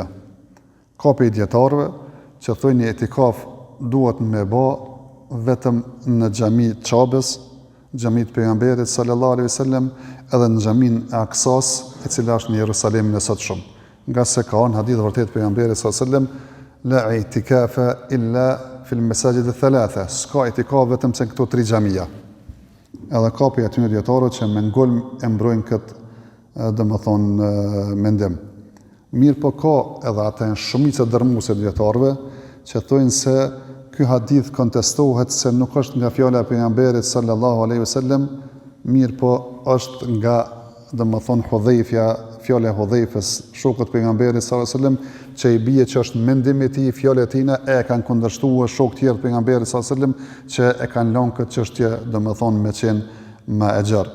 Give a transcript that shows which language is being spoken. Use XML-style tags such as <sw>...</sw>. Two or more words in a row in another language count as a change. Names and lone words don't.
<sq>Ka për dietarëve që thonë etikaf duhet me bë vetëm në xhami të Çabës, xhamit pejgamberit</sq> <ar>صلى الله عليه وسلم,</ar> <sq>edhe në xhamin e Aksas, e cila është në Jerusalemin e sotshëm. Nga se ka në hadith vërtet pejgamberit</sq> <ar>صلى الله عليه وسلم, لا اعتكاف إلا في المساجد الثلاثة,</ar> <sq>s'ka i'tikaf vetëm se këto 3 xhamia. Edhe ka për aty dietarët që me ngulm e mbrojnë këtë mendim. Mirë po ka edhe ata shumica dërmuese të dietarëve që thonë se ky hadith kontestohet se nuk është nga fjala e pejgamberit</sq> <ar>صلى الله عليه وسلم,</ar> <sq>mirë po është nga Hudhaifja, fjala e Hudhaifës, shokut pejgamberit</sq> <ar>صلى الله عليه وسلم,</ar> <sq>që i bie që është mendimi i tij, fjalët e tij e kanë kundërshtuar shokë tjerë të pejgamberit</sq> <ar>صلى الله عليه وسلم</ar> <sq>që e kanë lënë këtë çështje, me qenë më e gjerë.</sq>